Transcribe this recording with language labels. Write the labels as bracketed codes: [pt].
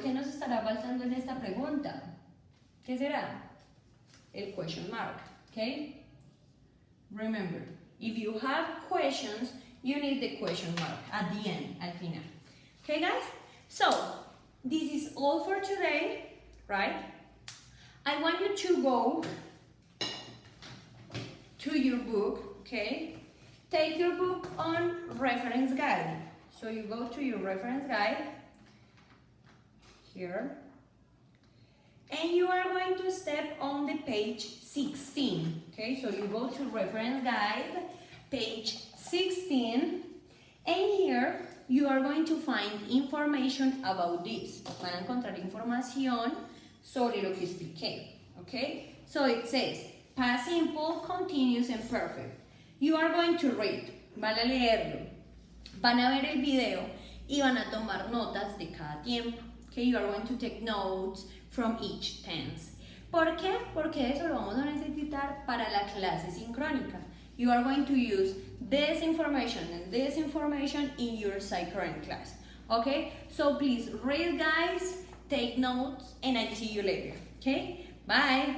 [es] ¿Qué nos estará faltando en esta pregunta? ¿Qué será? El question mark, okay? [en] Remember, if you have questions, you need the question mark at the end, [es] al final. [en] Okay, guys? So, this is all for today, right? I want you to go to your book, okay? Take your book on reference guide. So you go to your reference guide here. And you are going to step on the page 16. Okay, so you go to reference guide, page 16, and here you are going to find information about this. [es] Van a encontrar información sobre lo que expliqué. [en] Okay, so it says past simple, continuous, and perfect. You are going to read, [es] van a leerlo, van a ver el video y van a tomar notas de cada tiempo. [en] Okay, you are going to take notes from each tense. [es] ¿Por qué? Porque eso lo vamos a necesitar para la clase sincrónica. [en] You are going to use this information and this information in your synchronous class. Okay, so please read, guys, take notes, and I'll see you later. Okay, bye.